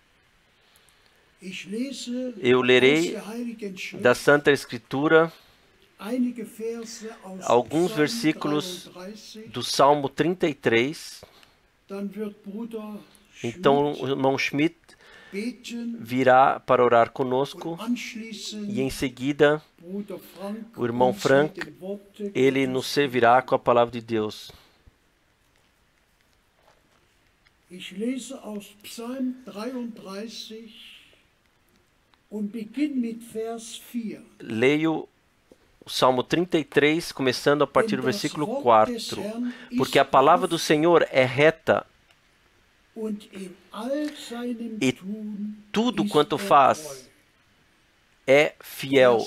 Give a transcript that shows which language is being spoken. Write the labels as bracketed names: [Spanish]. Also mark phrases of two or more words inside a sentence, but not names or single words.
[Portuguese] Eu lerei da Santa Escritura alguns versículos do Salmo 33. Então o irmão Schmidt virá para orar conosco e em seguida o irmão Frank, ele nos servirá com a palavra de Deus. [German] Ich lese aus Psalm 33 und beginne mit Vers 4. [Portuguese] Leio o Salmo 33, começando a partir do versículo 4. Porque a palavra do Senhor é reta e tudo quanto faz é fiel.